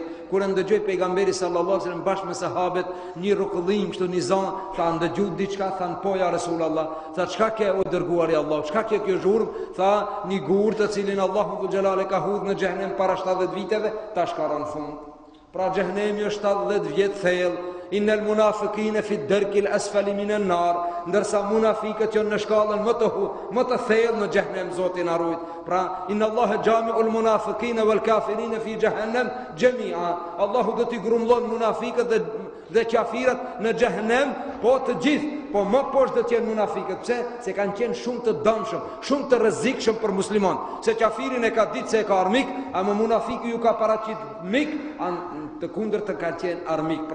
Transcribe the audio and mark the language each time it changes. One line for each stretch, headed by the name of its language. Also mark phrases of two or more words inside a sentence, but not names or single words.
Albanian: Kur ndëgjoi pejgamberi
Arabic: صلى الله عليه وسلم
Albanian: bashkë me sahabët një rukëllim kështu një zon, tha ndëgju diçka, than po
Arabic: يا رسول الله.
Albanian: Tha çka ke o dërguari i Allah? Çka ke kjo zhurmë? Tha një gur të cilin Allahu
Arabic: ذو الجلال
Albanian: e ka hudhur në xhehenem para 70 viteve, tash ka rënë fund. Pra xhehenemi është 70 vjet thellë.
Arabic: إن المنافقين في الدرك الأسفل من النار,
Albanian: ndërsa munafiqët janë në shkallën më të thellë në xhehenem, Zoti na ruaj.
Arabic: Pra إن الله جامع المنافقين والكافرين في جهنم جميعا.
Albanian: Allahu do t'i grumbullon munafiqët dhe kafirat në xhehenem, po të gjithë, po më poshtë do të jenë munafiqët. Pse? Se kanë qenë shumë të dëmshëm, shumë të rrezikshëm për musliman. Se kafirin e ka ditë se e ka armik, ama munafiku ju ka paraqit mik, të kundër të ka qenë armik.